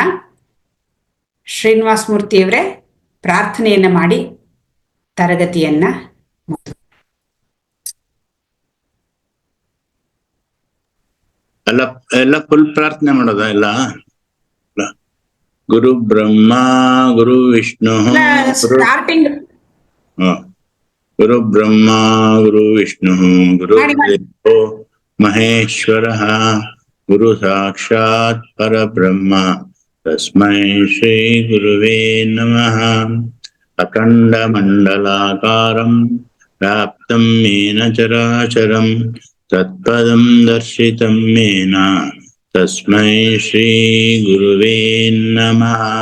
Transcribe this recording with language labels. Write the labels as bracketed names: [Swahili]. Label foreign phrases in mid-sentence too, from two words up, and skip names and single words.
[Kannada] ಶ್ರೀನಿವಾಸ ಮೂರ್ತಿಯವರೇ ಪ್ರಾರ್ಥನೆಯನ್ನ ಮಾಡಿ ತರಗತಿಯನ್ನ ಎಲ್ಲ ಫುಲ್ ಪ್ರಾರ್ಥನೆ ಮಾಡೋದ ಎಲ್ಲ. [Sanskrit] ಗುರು ಬ್ರಹ್ಮ ಗುರು ವಿಷ್ಣು [Kannada] ಸ್ಟಾರ್ಟಿಂಗ್ [Sanskrit] ಗುರು ಬ್ರಹ್ಮ ಗುರು ವಿಷ್ಣು ಗುರು ದೇವೋ ಮಹೇಶ್ವರ ಗುರು ಸಾಕ್ಷಾತ್ ಪರಬ್ರಹ್ಮ ತಸ್ಮೈ ಶ್ರೀ ಗುರುವೇ ನಮಃ. ಅಖಂಡ ಮಂಡಲಾಕಾರಂ ವ್ಯಾಪ್ತಂ ಯೇನ ಚರಾಚರಂ ತತ್ಪದಂ ದರ್ಶಿತಂ ಯೇನ ತಸ್ಮೈ ಶ್ರೀ ಗುರುವೇ ನಮಃ.